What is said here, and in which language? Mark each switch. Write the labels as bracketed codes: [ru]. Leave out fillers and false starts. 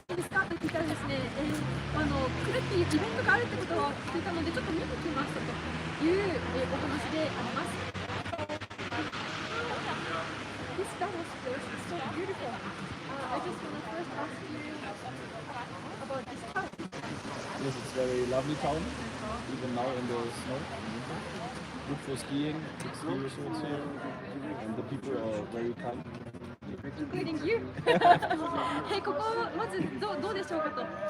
[ja] いいですかと聞いたらですね、来るっていうイベントがあるってことを聞いたので、ちょっと見に来ましたという、お話であります。 [en] This Davos place is so beautiful. I just want to first ask you about this town. Yes, it's a very lovely town, even now in the snow. Good for skiing, good ski resorts here, and the people are very kind. Including you. [ja] ここまずどうでしょうかと。